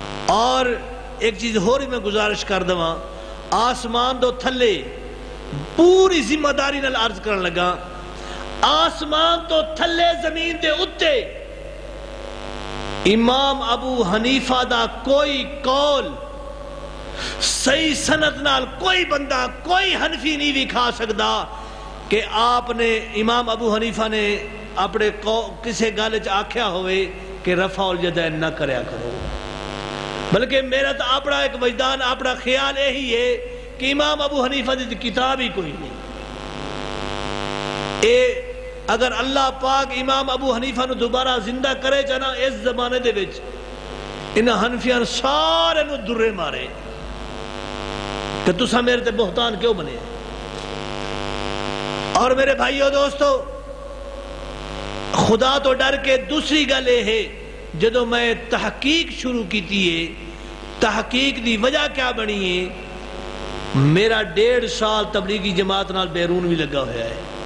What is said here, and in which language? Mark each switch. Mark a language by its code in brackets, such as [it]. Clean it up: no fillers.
[pa] ਔਰ ਇੱਕ ਚੀਜ਼ ਹੋਰ ਵੀ ਮੈਂ ਗੁਜ਼ਾਰਿਸ਼ ਕਰ ਦੇਵਾਂ, ਆਸਮਾਨ ਤੋਂ ਥੱਲੇ ਪੂਰੀ ਜ਼ਿੰਮੇਵਾਰੀ ਨਾਲ ਅਰਜ਼ ਕਰਨ ਲੱਗਾ, ਆਸਮਾਨ ਤੋਂ ਥੱਲੇ ਜ਼ਮੀਨ ਦੇ ਉੱਤੇ ਇਮਾਮ ਅਬੂ ਹਨੀਫਾ ਦਾ ਕੋਈ ਕੌਲ ਸਹੀ ਸਨਅਤ ਨਾਲ ਕੋਈ ਬੰਦਾ, ਕੋਈ ਹਨਫੀ ਨਹੀਂ ਵਿਖਾ ਸਕਦਾ ਕਿ ਆਪ ਨੇ, ਇਮਾਮ ਅਬੂ ਹਨੀਫਾ ਨੇ ਆਪਣੇ ਕਿਸੇ ਗੱਲ 'ਚ ਆਖਿਆ ਹੋਵੇ ਕਿ ਰਫਾ ਉਲ ਜਦੈਨ ਨਾ ਕਰਿਆ ਕਰੋ। [ur] بلکہ میرا تو اپنا ایک وجدان اپنا خیال یہی ہے کہ امام ابو حنیفہ دی کتاب ہی کوئی نہیں. [pa] اے اگر اللہ پاک امام ابو حنیفہ نو دوبارہ زندہ کرے جانا اس زمانے دے وچ انہاں حنفیاں سارے نو درے مارے کہ تساں میرے تے بہتان کیوں بنے. اور میرے بھائیو دوستو خدا تو ڈر کے دوسری گل یہ ہے جدو میں تحقیق شروع کیتی ہے تحقیق دی وجہ کیا بنی ہے میرا 1.5 سال تبلیغی جماعت نال بیرون بھی لگا ہوا ہے.